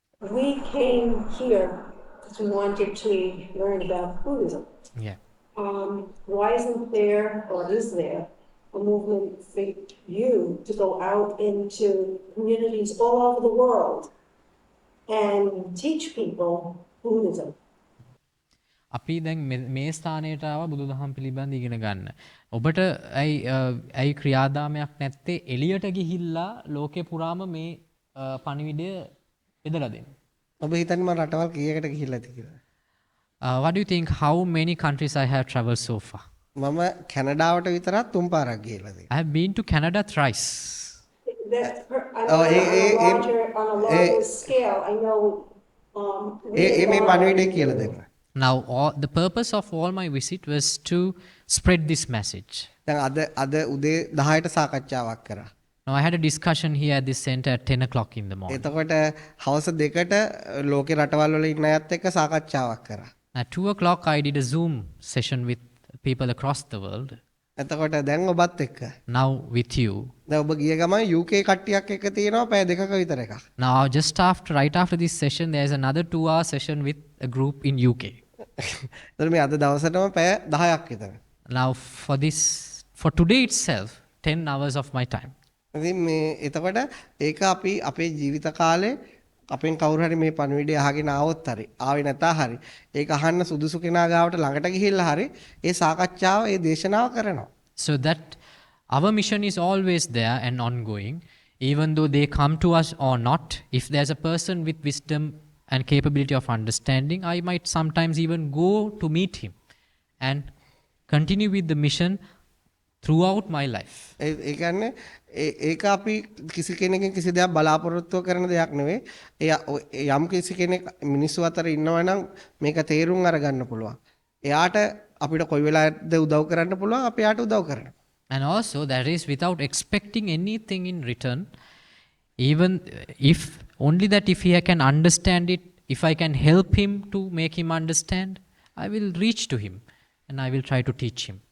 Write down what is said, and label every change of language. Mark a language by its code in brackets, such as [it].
[en] We came here because we wanted to learn about Buddhism. Yeah. Why isn't there, or is there, a movement for you to go out into communities all over the world and teach people Buddhism? [si] අපි දැන් මේ ස්ථානයට ආව බුදුදහම පිළිබඳ ඉගෙන ගන්න. ඔබට ඇයි ක්‍රියාදාමයක් නැත්තේ එළියට ගිහිල්ලා ලෝකේ පුරාම මේ පණිවිඩය බෙදලා දෙන්න? ඔබ හිතන්නේ මම රටවල් කීයකට ගිහිල්ලා ඇති කියලා? [en] What do you think how many countries I have traveled so far? [si] මම කැනඩාවට විතරක් 3 පාරක් ගිහිල්ලා තියෙනවා. [en] I have been to Canada thrice. On a larger scale, I know. [si] මේ පණිවිඩය කියලා දෙන්න. [en] Now, the purpose of all my visit was to spread this message. [si] දැන් අද උදේ 10ට සාකච්ඡාවක් කරා. [en] Now, I had a discussion here at this center at 10 o'clock in the morning. [si] එතකොට හවස 2ට ලෝකේ රටවල් වල ඉන්න අයත් එක්ක සාකච්ඡාවක් කරා. [en] At 2 o'clock, I did a Zoom session with people across the world. [si] එතකොට දැන් ඔබත් එක්ක. [en] Now, with you. [si] දැන් ඔබ ගිය ගමන් UK කට්ටියක් එක්ක තියෙනවා පැය 2ක විතර එකක්. [en] Now, right after this session, there is another 2-hour session with a group in UK. [si] එතකොට මේ අද දවසටම පැය 10ක් විතර. [en] Now, for today itself, 10 hours of my time. [si] ඉතින් මේ එතකොට ඒක අපි අපේ ජීවිත කාලේ අපෙන් කවුරු හරි මේ පණිවිඩය අහගෙන ආවොත් හරි ආවේ නැතා හරි ඒක අහන්න සුදුසු කෙනා ගාවට ළඟට ගිහිල්ලා හරි ඒ සාකච්ඡාව ඒ දේශනාව කරනවා. [en] So that our mission is always there and ongoing, even though they come to us or not. If there's a person with wisdom and capability of understanding, I might sometimes even go to meet him and continue with the mission throughout my life. [si] ඒ කියන්නේ ඒක අපි කිසි කෙනෙක්ගෙන් කිසි දෙයක් බලාපොරොත්තු කරන දෙයක් නෙවෙයි. යම් කිසි කෙනෙක් මිනිස්සු අතර ඉන්නවා නම් මේක තේරුම් අරගන්න පුළුවන්. එයාට අපිට කොයි වෙලාවද උදව් කරන්න පුළුවන් අපි එයාට උදව් කරනවා. [en] And also that is without expecting anything in return, even if only that if he can understand it, if I can help him to make him understand, I will reach to him and I will try to teach him.